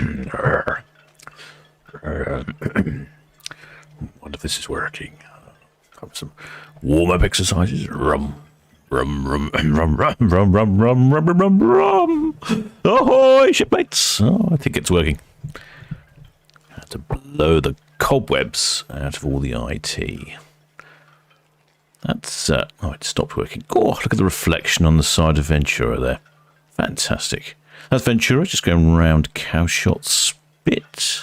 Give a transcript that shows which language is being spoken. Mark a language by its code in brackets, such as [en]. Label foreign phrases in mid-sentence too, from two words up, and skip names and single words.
[en] Wonder if this is working. Have some warm-up exercises. Rum, rum, rum, rum, rum, rum, rum, rum, rum, rum, rum. Ahoy, shipmates! Oh, I think it's working. I have to blow the cobwebs out of all the IT. That's oh, it stopped working. Oh, look at the reflection on the side of Ventura there. Fantastic. That's Ventura just going round Cowshot Spit.